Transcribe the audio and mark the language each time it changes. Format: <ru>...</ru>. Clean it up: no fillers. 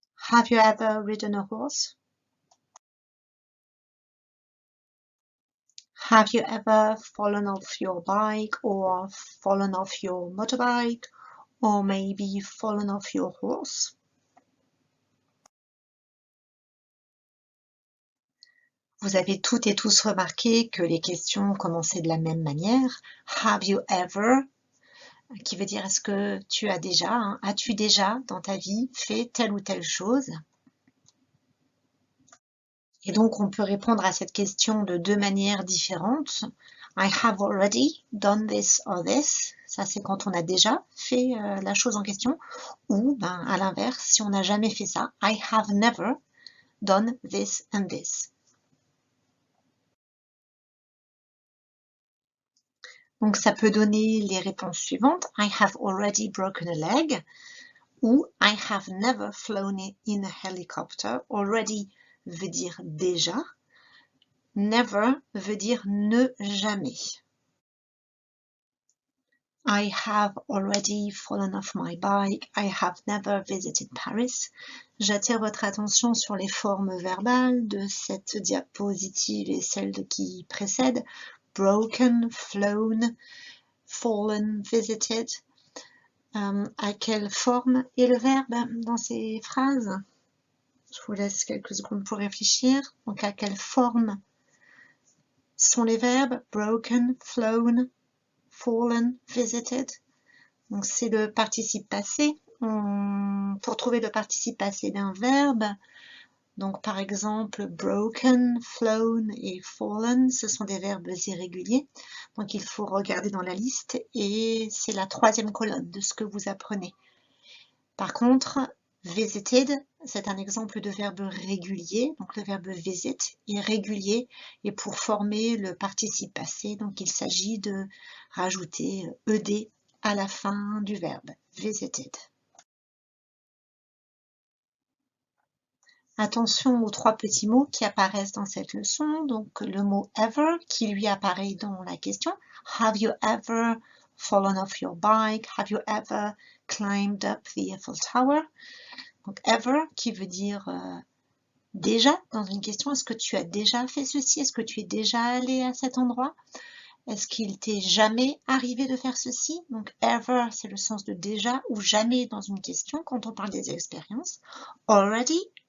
<en>Have you ever ridden a horse? Have you ever fallen off your bike or fallen off your motorbike or maybe fallen off your horse?</en> <fr>Vous avez toutes et tous remarqué que les questions commençaient de la même manière.</fr> <en>Have you ever?</en> <fr>Qui veut dire est-ce que tu as déjà, hein, as-tu déjà dans ta vie fait telle ou telle chose? Et donc on peut répondre à cette question de deux manières différentes.</fr> <en>I have already done this or this.</en> <fr>Ça c'est quand on a déjà fait la chose en question. Ou ben, à l'inverse, si on n'a jamais fait ça,</fr> <en>I have never done this and this.</en> <fr>Donc ça peut donner les réponses suivantes.</fr> <en>I have already broken a leg. Ou I have never flown in a helicopter.</en> <fr>Already veut dire déjà. Never veut dire ne jamais.</fr> <en>I have already fallen off my bike. I have never visited Paris.</en> <fr>J'attire votre attention sur les formes verbales de cette diapositive et celle qui précède.</fr> <en>Broken, flown, fallen, visited.</en> <fr>À quelle forme est le verbe dans ces phrases? Je vous laisse quelques secondes pour réfléchir. Donc, à quelle forme sont les verbes?</fr> <en>Broken, flown, fallen, visited.</en> <fr>Donc, c'est le participe passé. Pour trouver le participe passé d'un verbe, donc par exemple, broken, flown et fallen, ce sont des verbes irréguliers. Donc, il faut regarder dans la liste et c'est la troisième colonne de ce que vous apprenez. Par contre, visited, c'est un exemple de verbe régulier. Donc, le verbe visit est régulier et pour former le participe passé, donc il s'agit de rajouter ed à la fin du verbe, visited. Attention aux trois petits mots qui apparaissent dans cette leçon. Donc, le mot ever qui lui apparaît dans la question.</fr> <en>Have you ever fallen off your bike? Have you ever climbed up the Eiffel Tower?</en> <fr>Donc, ever qui veut dire déjà dans une question. Est-ce que tu as déjà fait ceci? Est-ce que tu es déjà allé à cet endroit? Est-ce qu'il t'est jamais arrivé de faire ceci? Donc, ever, c'est le sens de déjà ou jamais dans une question quand on parle des expériences. Already,</fr>